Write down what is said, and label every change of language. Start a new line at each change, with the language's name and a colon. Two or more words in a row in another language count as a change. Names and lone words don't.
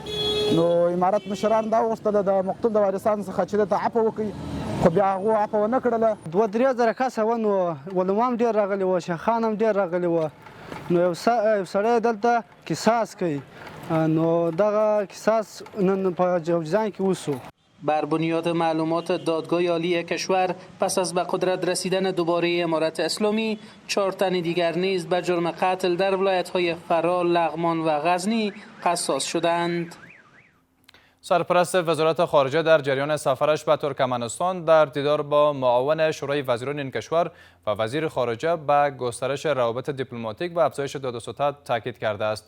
Pashto: نو امارت مشران دا وغوښتله د مقتول د وارثانو څخه چې دته عفو وکړي، خو بیا هغو عفو ونه کړله. 2-3 کسه و، نو علما هم ډېر راغلي وو، شیخان هم ډېر راغلي وو. نو یو سړی دلته قصاص کوي، نو دغه قصاص نن په جوزجان کې وسو.
Persian: بر بنیاد معلومات دادگاه عالی کشور پس از به قدرت رسیدن دوباره امارت اسلامی 4 تن دیگر نیز به جرم قتل در ولایت‌های فراه، لغمان و غزنی قصاص شدند. سرپرست وزارت خارجه در جریان سفرش به ترکمنستان در دیدار با معاون شورای وزیران این کشور و وزیر خارجه به گسترش روابط دیپلماتیک و افزایش داد و ستد تاکید کرده است.